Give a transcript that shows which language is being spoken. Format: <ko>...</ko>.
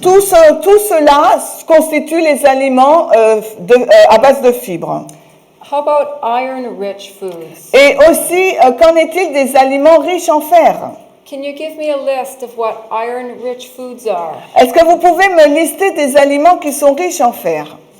<fr>Tout cela constitue les aliments à base de fibres.</fr> <en>How about iron-rich foods?</en> <fr>Et aussi, qu'en est-il des aliments riches en fer?</fr> <en>Can you give me a list of what iron-rich foods are?</en> <fr>Est-ce que vous pouvez me lister des aliments qui sont riches en fer?</fr>